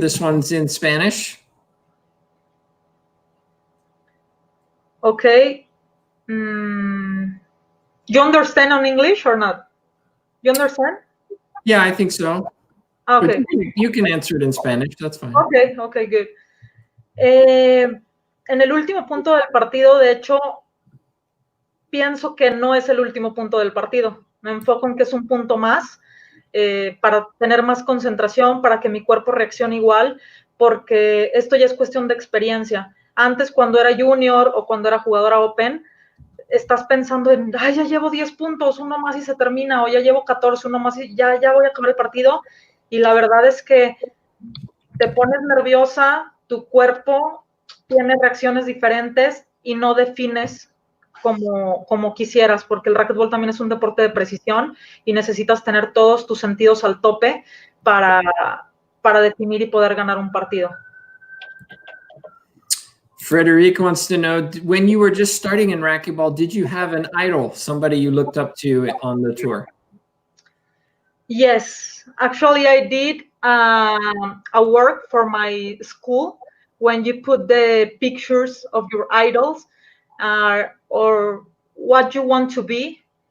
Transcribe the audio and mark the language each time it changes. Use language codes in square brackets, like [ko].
[en] This one's in Spanish. Okay. You understand on English or not? You understand? Yeah, I think so. Okay. You can answer it in Spanish. That's fine. Okay, good. [es] En el último punto del partido, de hecho, pienso que no es el último punto del partido. Me enfoco en que es un punto más para tener más concentración, para que mi cuerpo reaccione igual, porque esto ya es cuestión de experiencia. Antes, cuando era junior o cuando era jugadora open, estás pensando en, ay, ya llevo 10 puntos, uno más y se termina, o ya llevo 14, uno más y ya voy a acabar el partido. Y la verdad es que te pones nerviosa, tu cuerpo tiene reacciones diferentes y no defines como quisieras, porque el racquetball también es un deporte de precisión y necesitas tener todos tus sentidos al tope para definir y poder ganar un partido. [en] Frederic wants to know, when you were just starting in racquetball, did you have an idol, somebody you looked up to on the tour? Yes, actually I did a work for my school when you put the pictures of your idols or what you want to be.